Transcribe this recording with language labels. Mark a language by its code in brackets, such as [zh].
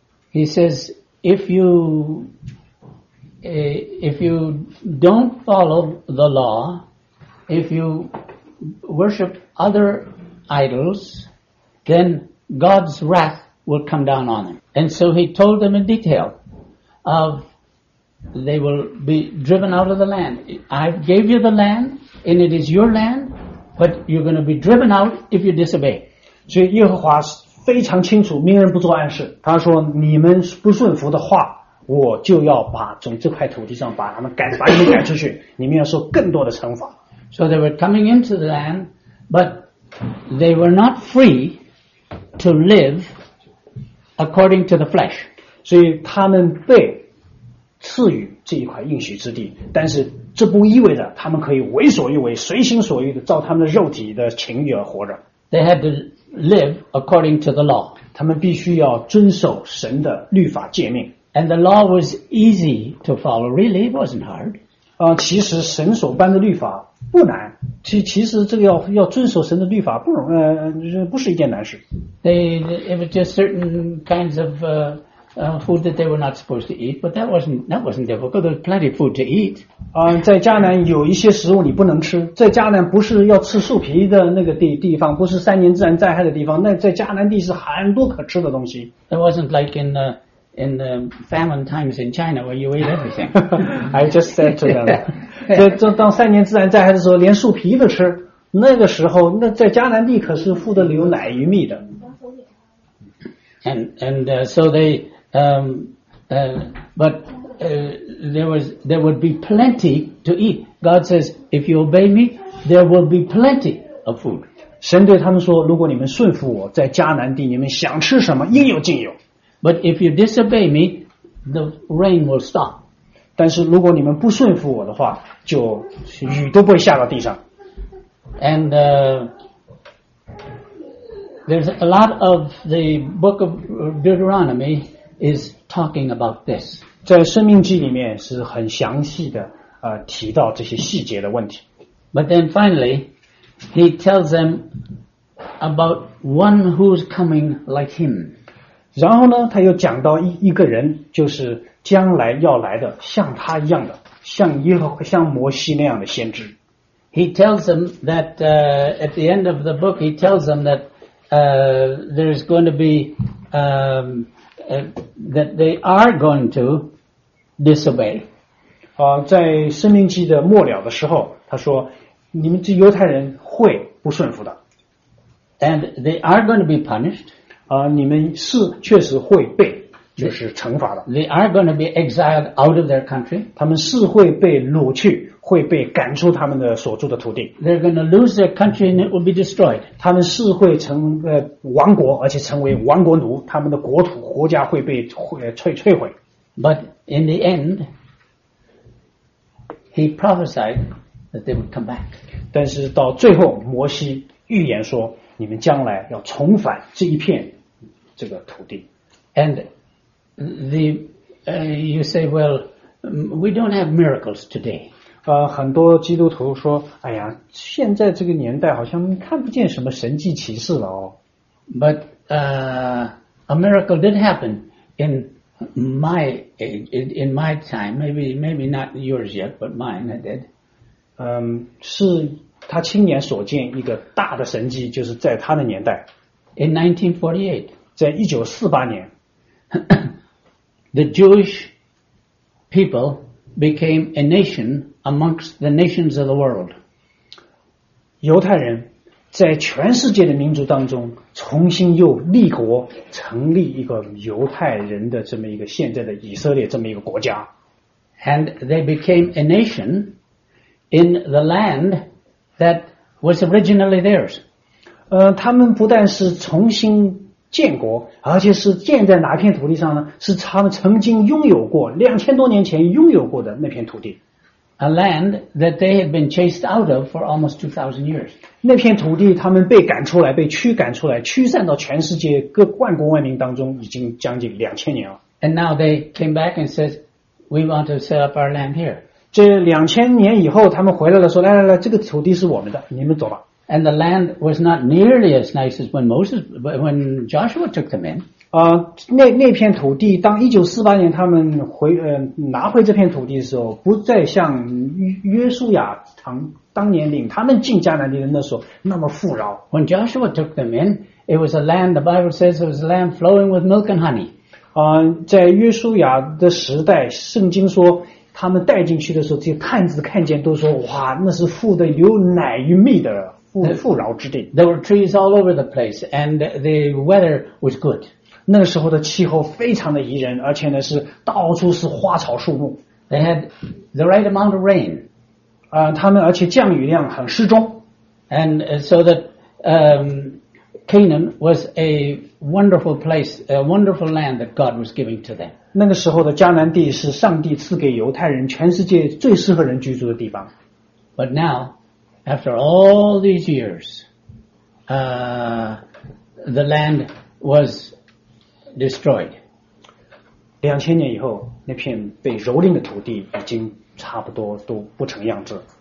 [en] He says if you don't follow the law, if you worship other idols, then God's wrath will come down on them. And so he told them in detail of they will be driven out of the land. I gave you the land, and it is your land, but you're going to be driven out if you disobey. [zh] 所以耶和华非常清楚，明人不做暗事。他说，你们不顺服的话，我就要把从这块土地上把你们赶出去，你们要受更多的惩罚。 [en] So they were coming into the land, but they were not free to live according to the flesh. [zh] 所以他们被赐予这一块应许之地，但是这不意味着他们可以为所欲为，随心所欲的照他们的肉体的情欲而活着。 [en] They had to live according to the law. [zh] 他们必须要遵守神的律法诫命。 [en] And the law was easy to follow. Really, it wasn't hard. [zh] 其实神所颁的律法不难。其实这个要遵守神的律法不容不是一件难事。 [en] It was just certain kinds of food that they were not supposed to eat, but that wasn't difficult. There was plenty of food to eat. [zh] 在迦南有一些食物你不能吃。在迦南不是要吃树皮的那个地方，不是三年自然灾害的地方。那在迦南地是很多可吃的东西。 [en] It wasn't like in in the famine times in China where you eat everything. I just said to them, [zh] 当三年自然灾害的时候，连树皮都吃。那个时候，那在迦南地可是富的牛奶与蜜的。 [en] There would be plenty to eat. God says, if you obey me, there will be plenty of food. [zh] 神对他们说，如果你们顺服我，在迦南地你们想吃什么，应有尽有。 [en] But if you disobey me, the rain will stop. [zh] 但是如果你们不顺服我的话，就雨都不会下到地上。 [en] And there's a lot of the book of Deuteronomy is talking about this. [zh] 在生命记里面是很详细的提到这些细节的问题。 [en] But then finally, he tells them about one who's coming like him. [zh] 然后呢，他又讲到一个人，就是将来要来的，像他一样的，像摩西那样的先知。 [en] He tells them that at the end of the book, he tells them that there's going to be that they are going to disobey. [zh] 在生命记的末了的时候，他说，你们这犹太人会不顺服的。 [en] And they are going to be punished. [zh] 你们是确实会被就是惩罚的。 [en] They are going to be exiled out of their country. [zh] 他们是会被掳去。会被赶出他们的所住的土地。 [en] They're going to lose their country and it will be destroyed. [zh] 他们是会成亡国，而且成为亡国奴，他们的国土国家会被摧毁。 [en] But in the end, he prophesied that they would come back. [zh] 但是到最后，摩西预言说，你们将来要重返这一片这个土地。 [en] And you say, well, we don't have miracles today. [zh] 很多基督徒说，哎呀，现在这个年代好像看不见什么神迹奇事了哦。 [en] But a miracle did happen in my age, in my time. Maybe not yours yet, but mine, I did. [zh] 是他亲眼所见一个大的神迹，就是在他的年代。 [en] In 1948, [zh] 在1948年 [en] ，the Jewish people. Became a nation amongst the nations of the world. [zh] 犹太人在全世界的民族当中重新又立国，成立一个犹太人的这么一个现在的以色列这么一个国家。 [en] And they became a nation in the land that was originally theirs. [zh] 他们不但是重新建国，而且是建在哪片土地上呢？是他们曾经拥有过两千多年前拥有过的那片土地。 [en] A land that they had been chased out of for almost 2,000 years. [zh] 那片土地他们被赶出来，被驱赶出来，驱散到全世界各万国万民当中，已经将近两千年了。 [en] And now they came back and said, "We want to set up our land here." [zh] 这两千年以后，他们回来了，说："来来来，这个土地是我们的，你们走吧。" [en] And the land was not nearly as nice as when Joshua took them in. [zh] 那片土地，当1948年他们拿回这片土地的时候，不再像约书亚当年领他们进迦南地的那时候那么富饶。 [en] When Joshua took them in, it was a land, the Bible says it was a land flowing with milk and honey. [zh] 在约书亚的时代，圣经说他们带进去的时候，这些探子看见都说，哇，那是富的有奶与蜜的。富饶之地。 [en] There were trees all over the place, and the weather was good. [zh] 那时候的气候非常的宜人，而且呢是到处是花草树木。 [en] They had the right amount of rain. [zh] 他们而且降雨量很适中。 [en] And so that Canaan was a wonderful place, a wonderful land that God was giving to them. [zh] 那个时候的迦南地是上帝赐给犹太人全世界最适合人居住的地方。 [en] But now. After all these years, the land was destroyed. [zh] 两千年以后，那片被蹂躏的土地已经差不多都不成样子。